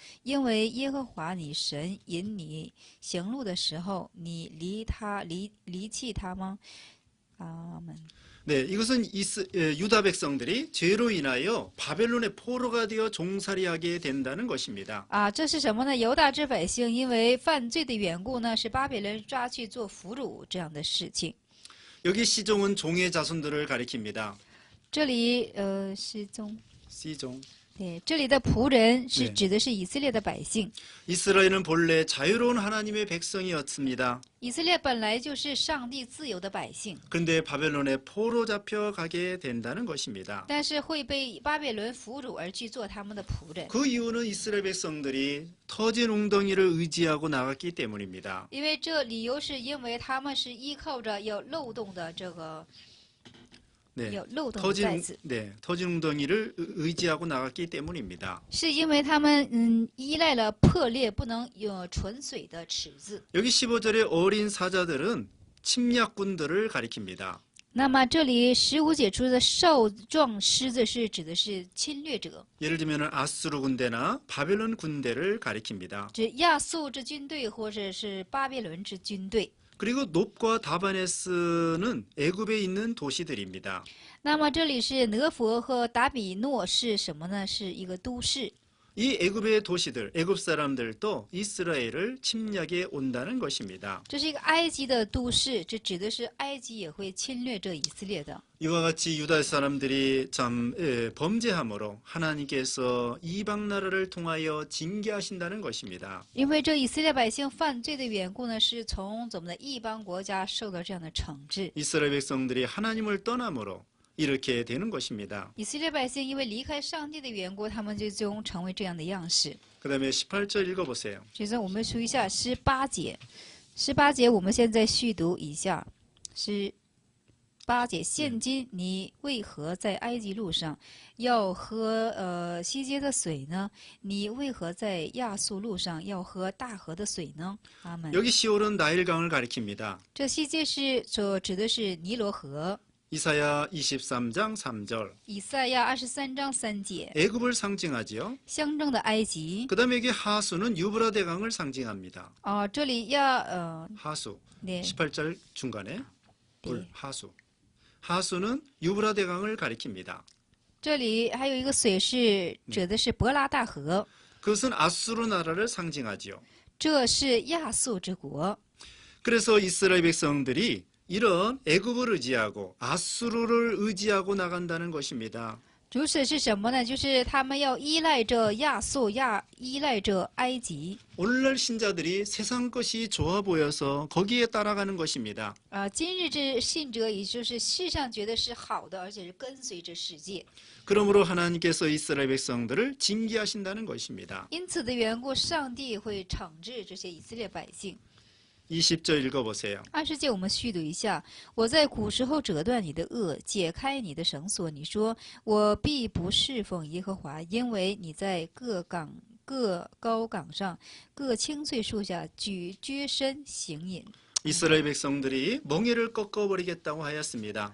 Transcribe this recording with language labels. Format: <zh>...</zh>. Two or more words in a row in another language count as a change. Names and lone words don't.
<zh>因为耶和华你神引你行路的时候，你离弃他吗？阿门。</zh> <ko>네, 이것은 유다 백성들이 죄로 인하여 바벨론의 포로가 되어 종살이하게 된다는 것입니다.</ko> <zh>啊，这是什么呢？犹大之百姓因为犯罪的缘故呢，是巴比伦抓去做俘虏这样的事情。</zh> <ko>여기 시종은 종의 자손들을 가리킵니다.</ko> <zh>这里是中，</zh> <ko>시종.</ko> <zh>对，这里的仆人是对指的是以色列的百姓。</zh> <ko>이스라엘은 본래 자유로운 하나님의 백성이었습니다.</ko> <zh>以色列本来就是上帝自由的百姓，</zh> <ko>그런데 바벨론에 포로 잡혀가게 된다는 것입니다.</ko> <zh>但是会被巴比伦俘虏而去做他们的仆人。</zh> <ko>그 이유는 이스라엘 백성들이 터진 웅덩이를 의지하고 나갔기 때문입니다.</ko> <zh>因为这理由是因为他们是依靠着有漏洞的这个</zh> <ko>네,</ko> <zh>有漏洞的袋子，</zh> <ko>터진 웅덩이를 의지하고 나갔기 때문입니다.</ko> <zh>是因为他们依赖了破裂不能有纯水的池子。</zh> <ko>여기 15절의 어린 사자들은 침략군들을 가리킵니다.</ko> <zh>那么这里15节出的少壮狮子是指的是侵略者，</zh> <ko>예를 들면 아수르 군대나 바벨론 군대를 가리킵니다.</ko> <zh>指亚述之军队或者是巴比伦之军队。</zh> <ko>그리고 놉과 다바네스는 애굽에 있는 도시들입니다.</ko> <zh>那么这里是挪佛和达比诺是什么呢？是一个都市。</zh> <ko>이 애굽의 도시들, 애굽 사람들도 이스라엘을 침략해 온다는 것입니다.</ko> <zh>这是一个埃及的都市，这指的是埃及也会侵略这以色列的。</zh> <ko>이와 같이 유다 사람들이 참 범죄함으로 하나님께서 이방 나라를 통하여 징계하신다는 것입니다.</ko> <zh>因为这以色列百姓犯罪的缘故呢，是从怎么的异邦国家受到这样的惩治。</zh> <ko>이스라엘 백성들이 하나님을 떠남으로 이렇게 되는 것입니다.</ko> <zh>以色列百姓因为离开上帝的缘故，他们就终成为这样的样式。</zh> <ko>그다음에 18절 읽어보세요.</ko> <zh>现在我们数一下18节，18节我们现在续读一下，是8节。现今你为何在埃及路上要喝西街的水呢？你为何在亚述路上要喝大河的水呢？阿门。</zh> <ko>여기 시올은 나일강을 가리킵니다.</ko> <zh>这西街是所指的是尼罗河。</zh> <ko>이사야 23장 3절.</ko> <zh>以赛亚23章3节，</zh> <ko>애굽을 상징하지요.</ko> <zh>象征的埃及。</zh> <ko>그다음에 여기 하수는 유브라 대강을 상징합니다.</ko> <zh>这里要</zh> <ko>하수. 네, 18절 중간에 물 네. 하수. 하수는 유브라 대강을 가리킵니다.</ko> <zh>这里还有一个水是指的是伯拉大河，</zh> <ko>그것은 아수르 나라를 상징하지요.</ko> <zh>这是亚述之国。</zh> <ko>그래서 이스라엘 백성들이 이런 애굽을 의지하고 아수르를 의지하고 나간다는 것입니다.</ko> <zh>主旨是什么呢？就是他们要依赖着亚述，依赖着埃及。</zh> <ko>오늘날 신자들이 세상 것이 좋아 보여서 거기에 따라가는 것입니다.</ko> <zh>今日之信者，也就是世上觉得是好的，而且是跟随着世界。</zh> <ko>그러므로 하나님께서 이스라엘 백성들을 징계하신다는 것입니다.</ko> <zh>因此的缘故，上帝会惩治这些以色列百姓。</zh> <ko>20절 읽어보세요.</ko> <zh>20 节我们续读一下：我在古时候折断你的轭，解开你的绳索。你说我必不侍奉耶和华，因为你在各高岗上、各青翠树下撅身行淫。</zh> <ko>이스라엘 백성들이 멍에를 꺾어버리겠다고 하였습니다.</ko>